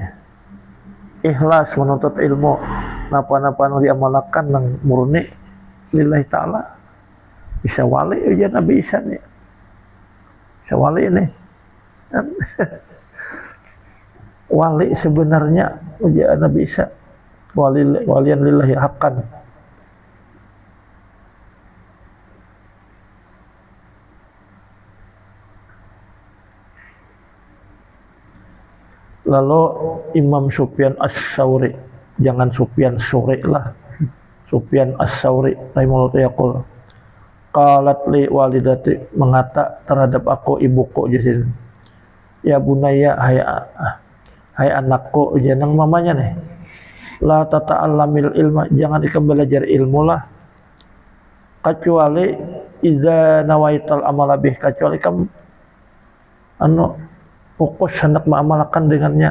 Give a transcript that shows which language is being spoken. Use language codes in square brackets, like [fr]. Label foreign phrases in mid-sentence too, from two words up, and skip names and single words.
[bjn] Ikhlas menuntut ilmu. Napa-napa nang diamalkan nang murni [ar] لله تعالى. [bjn] Bisa wali ujian Nabi Isa nih. Bisa wali ini. Wali sebenarnya ujian Nabi Isa. [ar] وليا لله حقا. [bjn] Lalu Imam Sufyan As-Sauri, jangan Sufyan Suri lah, Sufyan As-Sauri rahimahullah [ar] يقول قالت لي والدتي, [bjn] mengata terhadap aku ibuku jadi [ar] يا بني [bjn] hai anakku, jangan mamanya nih, [ar] لا تتعلم العلم, [bjn] jangan ikam belajar ilmu lah, kecuali [ar] إذا نويت العمل به, [bjn] kecuali kamu fokus hendak mengamalkan dengannya.